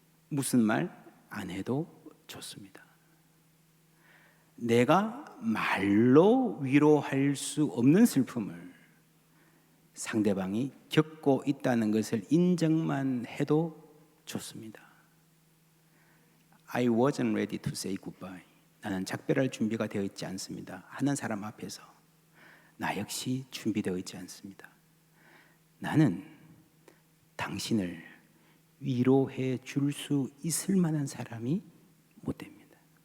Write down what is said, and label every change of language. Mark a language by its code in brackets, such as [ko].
[ko] 무슨 말 안 해도 좋습니다. 내가 말로 위로할 수 없는 슬픔을 상대방이 겪고 있다는 것을 인정만 해도 좋습니다. [en] I wasn't ready to say goodbye. [ko] 나는 작별할 준비가 되어 있지 않습니다. 하는 사람 앞에서 나 역시 준비되어 있지 않습니다. 나는 당신을 위로해 줄 수 있을 만한 사람이 못 됩니다.